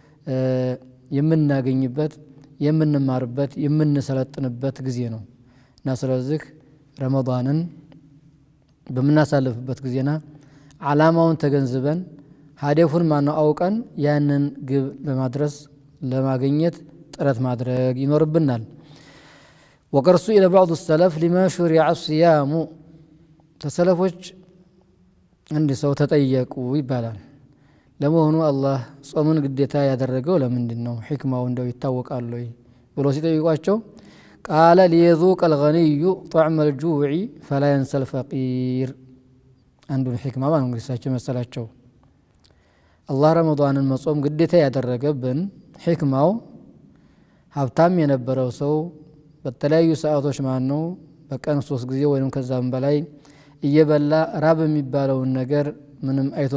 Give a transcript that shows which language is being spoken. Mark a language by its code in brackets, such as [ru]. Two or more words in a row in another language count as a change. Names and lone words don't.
[am] የምናገኝበት የምንማርበት የምንሰለጥንበት ጊዜ ነው እና ስለዚህ ረመዳንን በመናሳልፍበት ጊዜና ዓላማውን ተገንዝበን ሀደፉን ማነው አውቀን ያንን ግብ ለማድረስ ለማግኘት ጥረት ማድረግ ይኖርብናል ወቀርሱ ኢለ [ar] بعض السلف لما شرع الصيام [am] ተሰለፎች አንድ ሰው ተጠየቁ ይባላል ለመሆኑ አላህ ጾምን ግዴታ ያደረገው ለምንድነው ህክማው እንደው ይታወቃል ወይ ብሎ ሲጠይቋቸው [ar] قال ليذوق الغني طعم الجوع فلا ينسى الفقير [am] አንዱ ህክማ ማለት ነው እሳቸው መሰላቸው አላህ ረመዳንን መጾም ግዴታ ያደረገብን ህክማው ሀብታም የነበረው ሰው በተለያዩ ሰዓቶች ማነው በቀን 3 ጊዜ ወይንም ከዛም በላይ እየበላ ራብ የሚባለውን ነገር ምንም አይቶ